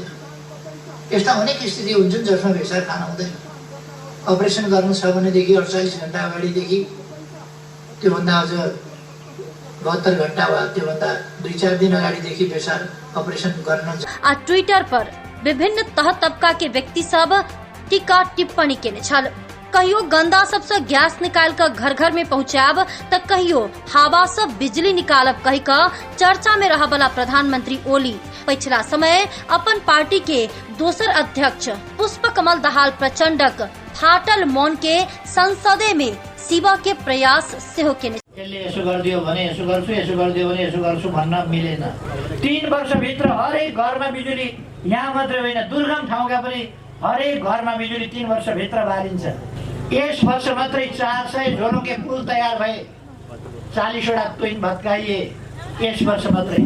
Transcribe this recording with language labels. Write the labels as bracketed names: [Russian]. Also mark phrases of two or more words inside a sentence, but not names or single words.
[Nepali] यस्ता अनेक स्थिति हुन्छन् जसमा बेसार खान हुँदैन। अपरेसन गर्नु छ भनेदेखि 48 घण्टा अगाडिदेखि, त्योभन्दा अझ 72 घण्टा वा त्योभन्दा 2-4 दिन अगाडिदेखि बेसार अपरेसन गर्न। [Maithili] ट्विटर पर विभिन्न तह तबका के व्यक्ति सब टीका टिप्पणी केने छल। कहियो गंदा सबसे गैस निकाल कर घर घर में पहुंचाब त कहियो हवा से बिजली निकालब कही का चर्चा में रह वाला प्रधानमंत्री ओली पिछला समय अपन पार्टी के दोसर अध्यक्ष पुष्पकमल दाहाल प्रचंडक फाटल मौन के संसदे में सेवा के प्रयास सेहो केने। [Nepali] यसो गरिदियो भने यसो गर्छु, यसो गरिदियो भने यसो गर्छु भन्न मिलेन। 3 वर्षभित्र हरेक घरमा बिजुली, यहाँ मात्रै होइन दुर्गम ठाउँका पनि हरेक घरमा बिजुली 3 वर्षभित्र बालिन्छ। यस वर्ष मात्रै 400 झोलुके पुल तयार भए, 40 वटा तुइन भत्काइए यस वर्ष मात्रै।